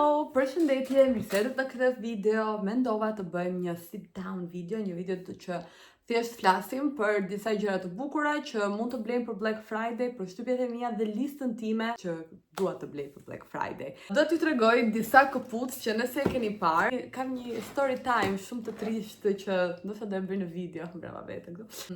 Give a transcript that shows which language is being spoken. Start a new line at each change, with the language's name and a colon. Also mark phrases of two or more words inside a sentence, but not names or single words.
Albanian: Përshëndetje, mirë se erdhët në këtë video. Mendova të bëjmë një
English: sit down video,
Albanian: një video që thjesht flasim për disa gjëra të bukura që mund të blejmë për Black Friday, për shtypjet e mia dhe listën time që dua të blej për Black Friday. Do t'ju tregoj disa këpucë që nëse e keni parë, kam një
English: story time
Albanian: shumë të trishtë që ndoshta do e bëj në video, brava vete këtu.